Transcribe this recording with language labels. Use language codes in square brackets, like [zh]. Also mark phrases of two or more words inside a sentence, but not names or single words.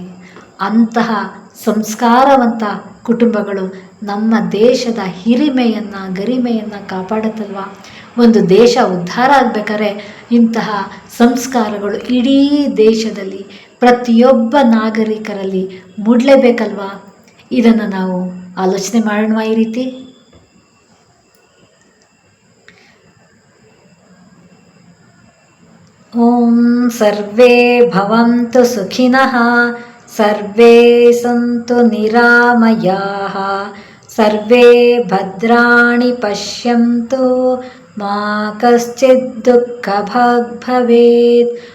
[kn] ಅಂತಹ ಸಂಸ್ಕಾರವಂತ ಕುಟುಂಬಗಳು ನಮ್ಮ ದೇಶದ ಹಿರಿಮೆಯನ್ನು, ಗರಿಮೆಯನ್ನು ಕಾಪಾಡುತ್ತಲ್ವ. ಒಂದು ದೇಶ ಉದ್ಧಾರ ಆಗಬೇಕಾದ್ರೆ ಇಂತಹ ಸಂಸ್ಕಾರಗಳು ಇಡೀ ದೇಶದಲ್ಲಿ ಪ್ರತಿಯೊಬ್ಬ ನಾಗರಿಕರಲ್ಲಿ ಮೂಡಲೇಬೇಕಲ್ವ. ಇದನ್ನು ನಾವು ಆಲೋಚನೆ ಮಾಡೋಣ. ಈ ರೀತಿ [sa] ಓಂ ಸರ್ವೇ ಭವಂತು ಸುಖಿನಃ, ಸರ್ವೇ ಸಂತು ನಿರಾಮಯಾಃ, ಸರ್ವೇ ಭದ್ರಾಣಿ ಪಶ್ಯಂತು, ಮಾ ಕಶ್ಚಿತ್ ದುಃಖಭಾಗ್ ಭವೇತ್.